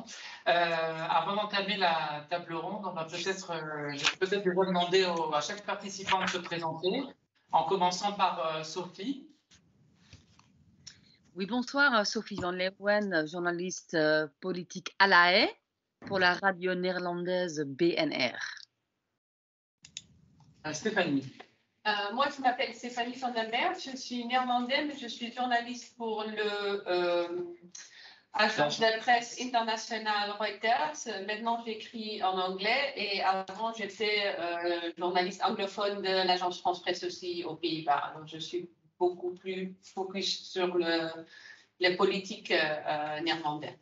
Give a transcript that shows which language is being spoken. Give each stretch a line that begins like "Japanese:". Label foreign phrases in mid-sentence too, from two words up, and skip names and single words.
French: Avant d'entamer la table ronde, je vais peut-être déjà demander à chaque participant de se présenter, en commençant par Sophie. Oui, bonsoir, Sophie van Leeuwen, journaliste politique à La Haye pour la radio néerlandaise BNR. Stéphanie. Moi, je m'appelle Stéphanie van den Berg, je suis néerlandaise, mais je suis journaliste pour l'agence de presse internationale Reuters. Maintenant, j'écris en anglais et avant, j'étais journaliste anglophone de l'agence France Presse aussi aux Pays-Bas. Donc, je suis beaucoup plus focus sur les politiques néerlandaises.